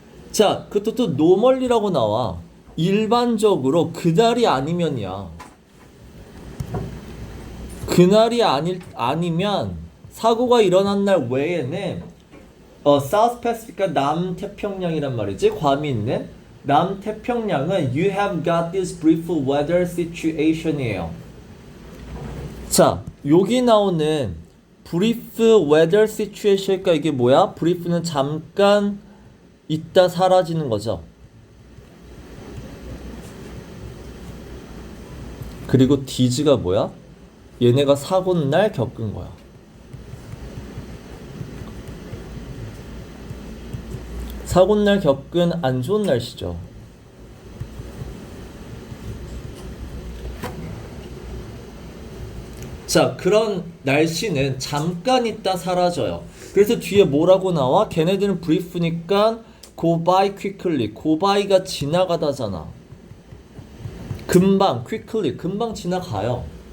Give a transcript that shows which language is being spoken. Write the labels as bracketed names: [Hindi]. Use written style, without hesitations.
[Korean] 자, 그것도 또 노멀리라고 나와. 일반적으로 그날이 아니면이야. 그날이 아니면 사고가 일어난 날 외에는 South Pacific가 남태평양이란 말이지. 괌이 있는 남태평양은 [English] You have got this brief weather situation이에요. [Korean] 자, 여기 나오는 [English] brief weather situation [Korean] 이니까 이게 뭐야? brief는 잠깐 있다 사라지는 거죠. 그리고 디즈가 뭐야? 얘네가 사고 날 겪은 거야. 사고 날 겪은 안 좋은 날씨죠. 자, 그런 날씨는 잠깐 있다 사라져요. 그래서 뒤에 뭐라고 나와? 걔네들은 브리프니까 [English] go by quickly. [Korean] go by가 지나가다잖아. 금방, quickly, 금방 지나가요.